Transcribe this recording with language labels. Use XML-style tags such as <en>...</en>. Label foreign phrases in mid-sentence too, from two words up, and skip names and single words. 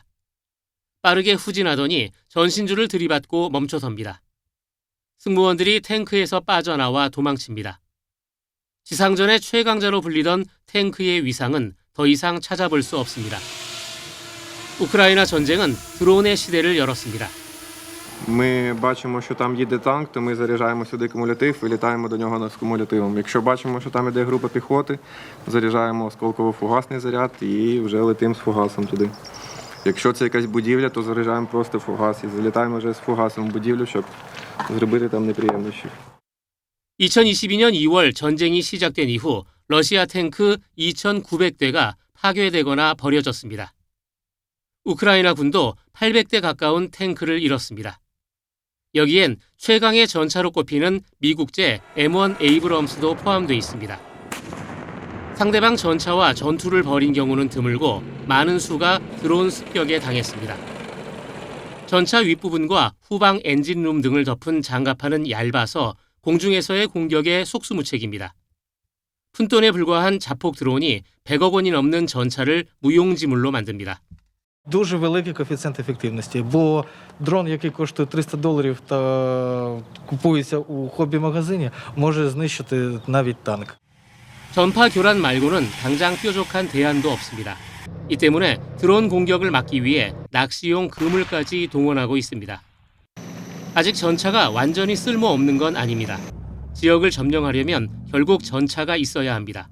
<ko>빠르게 후진하더니 전신주를 들이받고 멈춰섭니다. 승무원들이 탱크에서 빠져나와 도망칩니다. 지상전의 최강자로 불리던 탱크의 위상은 더 이상 찾아볼 수 없습니다. 우크라이나 전쟁은 드론의 시대를 열었습니다.</ko> <uk>Ми бачимо, що там їде танк, то ми заряджаємо сюди кумулятив і літаємо до нього з кумулятивом. Якщо бачимо, що там іде група піхоти, заряджаємо осколково-фугасний заряд і вже летимо з фугасом туди. Якщо це якась будівля, то заряджаємо просто фугас і залітаємо вже з фугасом в будівлю, щоб зробити там неприємності.</uk> <ko>2022년 2월 전쟁이 시작된 이후 러시아 탱크 2,900대가 파괴되거나 버려졌습니다. 우크라이나 군도 800대 가까운 탱크를 잃었습니다. 여기엔 최강의 전차로 꼽히는 미국제 M1 에이브럼스도 포함되어 있습니다. 상대방 전차와 전투를 벌인 경우는 드물고 많은 수가 드론 습격에 당했습니다. 전차 윗부분과 후방 엔진룸 등을 덮은 장갑판은 얇아서 공중에서의 공격에 속수무책입니다. 푼돈에 불과한 자폭 드론이 100억 원이 넘는 전차를 무용지물로 만듭니다.</ko> <uk>Дуже великий коефіцієнт ефективності, бо дрон, який коштує $300 та купується у хобі-магазині, може знищити навіть танк.</uk> <ko>전파 교란 말고는 당장 뾰족한 대안도 없습니다. 이 때문에 드론 공격을 막기 위해 낚시용 그물까지 동원하고 있습니다. 아직 전차가 완전히 쓸모없는 건 아닙니다. 지역을 점령하려면 결국 전차가 있어야 합니다.</ko>